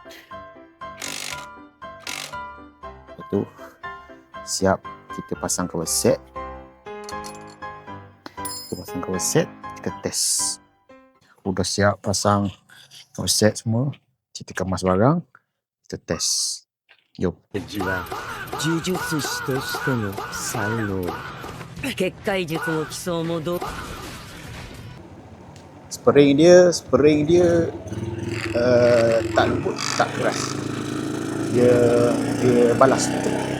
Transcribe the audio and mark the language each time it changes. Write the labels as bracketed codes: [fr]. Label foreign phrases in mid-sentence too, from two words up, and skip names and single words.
[ms] Lepas tu siap kita pasang [en] cover set. [ms] Kita pasang [en] cover set, [ms] kita test. Udah siap pasang [en] cover set [ms] semua, kita kemas barang, kita test. Jom. [ja] 呪術師としての才能結界術の基礎もど [ms] Spring dia tak lembut, tak keras. Dia balas.